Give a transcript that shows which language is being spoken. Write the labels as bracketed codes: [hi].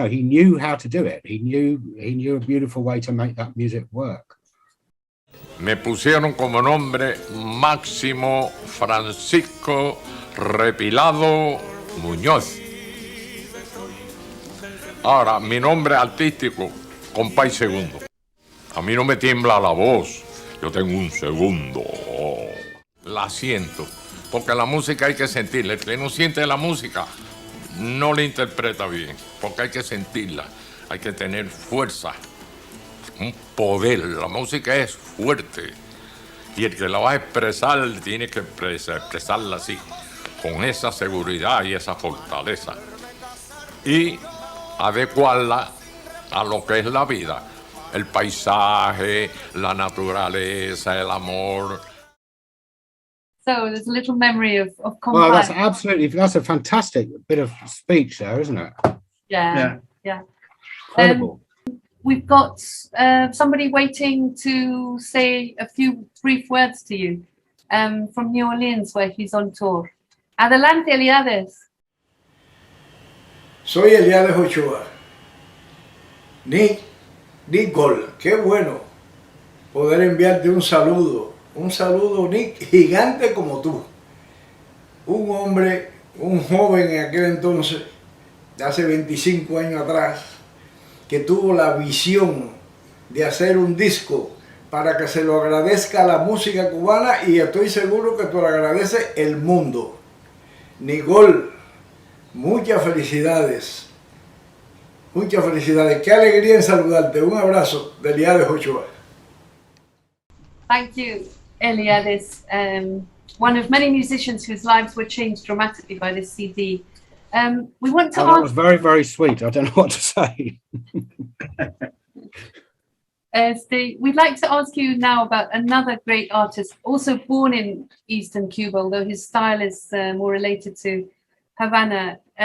[en] He knew how to do it. He knew a beautiful way to make that music work. [es] Me pusieron como nombre Máximo Francisco Repilado Muñoz. Ahora, mi nombre artístico, Compay Segundo. A mí no me tiembla la voz, yo tengo un segundo. La siento, porque la música hay que sentirla. El que no siente la música no la interpreta bien, porque hay que sentirla, hay que tener fuerza, un poder. La música es fuerte y el que la va a expresar tiene que expresarla así, con esa seguridad y esa fortaleza. y adecuarla a lo que es la vida, el paisaje, la naturaleza, el amor. [en] So there's a little memory of Well, that's Compay. that's a fantastic bit of speech there, isn't it? Yeah. Incredible. We've got somebody waiting to say a few brief words to you from New Orleans, where he's on tour. [es] Adelante, Eliades. Soy Eliades Ochoa. Nick Gol, qué bueno poder enviarte un saludo, Nick, gigante como tú. Un hombre, un joven en aquel entonces, de hace 25 años atrás, que tuvo la visión de hacer un disco para que se lo agradezca a la música cubana, y estoy seguro que te lo agradece el mundo. Nicole, muchas felicidades. Muchas felicidades. Qué alegría en saludarte. Un abrazo de Eliades Ochoa. [en] Thank you, Eliades, one of many musicians whose lives were changed dramatically by this CD. We want to That was very, very sweet. I don't know what to say. We'd like to ask you now about another great artist, also born in Eastern Cuba, although his style is more related to Havana.